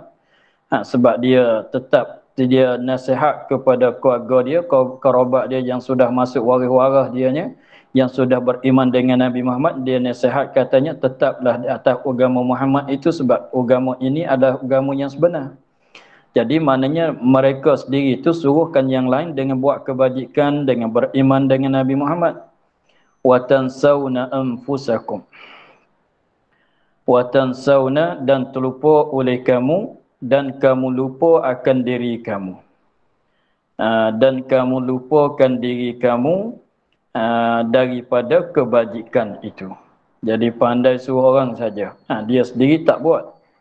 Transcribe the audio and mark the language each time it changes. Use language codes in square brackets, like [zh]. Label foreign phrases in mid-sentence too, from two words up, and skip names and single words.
[ms] Sebab dia tetap dia nasihat kepada keluarga dia, kerabat dia yang sudah masuk waris-waris dianya, yang sudah beriman dengan Nabi Muhammad. Dia nasihat katanya tetaplah di atas agama Muhammad itu, sebab agama ini adalah agama yang sebenar. Jadi maknanya mereka sendiri itu suruhkan yang lain dengan buat kebajikan, dengan beriman dengan Nabi Muhammad. [ar] وتنسون أنفسكم. وتنسون, [ms] dan terlupa oleh kamu, dan kamu lupa akan diri kamu. Dan kamu lupakan diri kamu daripada kebajikan itu. Jadi pandai suruh orang saja, dia sendiri tak buat.